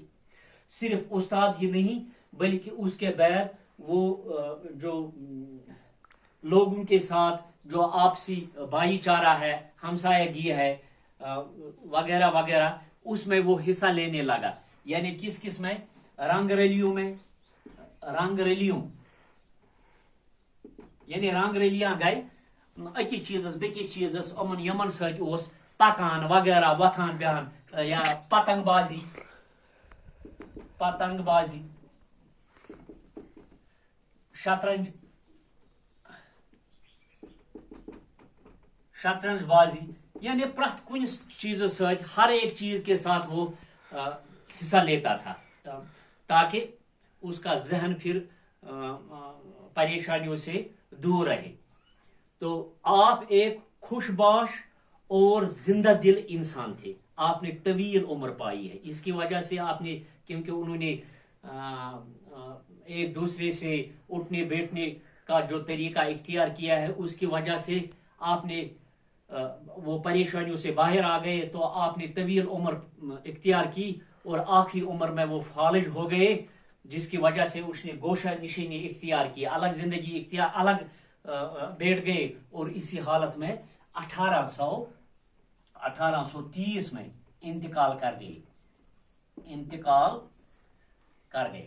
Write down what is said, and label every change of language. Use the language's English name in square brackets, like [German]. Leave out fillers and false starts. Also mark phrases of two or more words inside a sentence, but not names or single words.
[Urdu] صرف استاد ہی نہیں، بلکہ اس کے بعد وہ جو لوگوں کے ساتھ جو آپسی بھائی چارہ ہے، ہمسائیگی ہے، وغیرہ وغیرہ، اس میں وہ حصہ لینے لگا. یعنی کس میں؟ رنگ رلیاں گئے. [Kashmiri] अकिस चीज़स बेकिस चीज़स अमन यमन सत ओस पकान वगैरह, वथान बहन, या पतंगबाजी, [Urdu] شطرنج بازی، یعنی پرت کچھ چیز ست، ہر ایک چیز کے ساتھ وہ حصہ لیتا تھا، تاکہ اس کا ذہن پھر پریشانیوں سے دور رہے. تو آپ ایک خوش باش اور زندہ دل انسان تھے. آپ نے طویل عمر پائی ہے. اس کی وجہ سے آپ نے, کیونکہ انہوں نے ایک دوسرے سے اٹھنے بیٹھنے کا جو طریقہ اختیار کیا ہے, اس کی وجہ سے آپ نے وہ پریشانیوں سے باہر آ گئے, تو آپ نے طویل عمر اختیار کی اور آخری عمر میں وہ فالج ہو گئے, جس کی وجہ سے اس نے گوشہ نشینی اختیار کی, الگ زندگی اختیار, الگ بیٹھ گئے, اور اسی حالت میں 1830 میں انتقال کر گئے.